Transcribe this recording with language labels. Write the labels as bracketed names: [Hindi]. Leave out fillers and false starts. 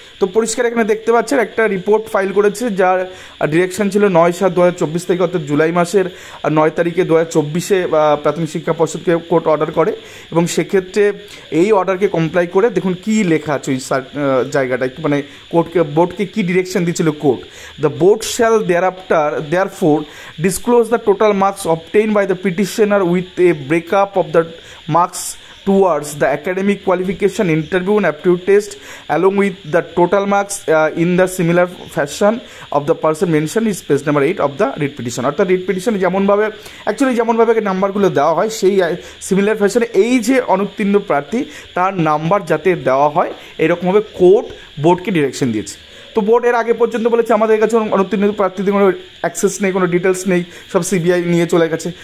[Bangla] তো পরিষ্কার এখানে দেখতে পাচ্ছেন একটা রিপোর্ট ফাইল করেছে, যার ডিরেকশন ছিল 9/7/2024 তারিখে, অর্থাৎ জুলাই মাসের 9 তারিখে 2024 প্রাথমিক শিক্ষা পর্ষদকে কোর্ট অর্ডার করে এবং সেক্ষেত্রে এই অর্ডারকে কমপ্লাই করে দেখুন কি লেখা আছে ওই জায়গাটায়, মানে বোর্ডকে কি ডিরেকশন দিয়েছিল court. [English] The board shall therefore disclose the total marks obtained by the petitioner with a breakup of the marks towards the academic qualification interview and aptitude test along with the total marks in the similar fashion of the person mentioned is page number 8 of the writ petition। [Bangla] অর্থাৎ writ পিটিশনে যেমনভাবে যেমনভাবে নাম্বারগুলো দেওয়া হয় সেই similar ফ্যাশনে এই যে অনুত্তীর্ণ প্রার্থী তার নাম্বার যাতে দেওয়া হয় এরকমভাবে কোর্ট বোর্ডকে ডিরেকশন দিয়েছে। তো বোর্ড এর আগে পর্যন্ত বলেছে আমাদের কাছে অনুত্তীর্ণ প্রার্থীদের কোনো অ্যাক্সেস নেই, কোনো ডিটেলস নেই, সব সিবিআই নিয়ে চলে গেছে।